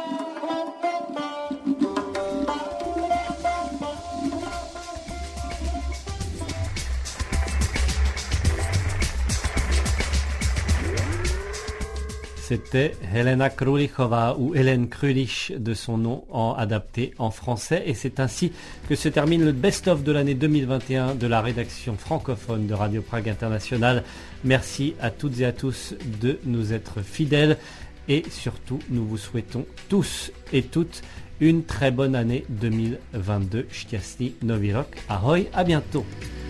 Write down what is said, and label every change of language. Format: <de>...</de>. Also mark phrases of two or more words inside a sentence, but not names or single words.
<fr>C'était Helena Krulichová ou Hélène Krulich de son nom adapté en français. Et c'est ainsi que se termine le best-of de l'année 2021 de la rédaction francophone de Radio Prague International. Merci à toutes et à tous de nous être fidèles. Et surtout, nous vous souhaitons tous et toutes une très bonne année 2022.</fr> <cs>Šťastný Nový rok. Ahoj,</cs> <fr>à bientôt.</fr>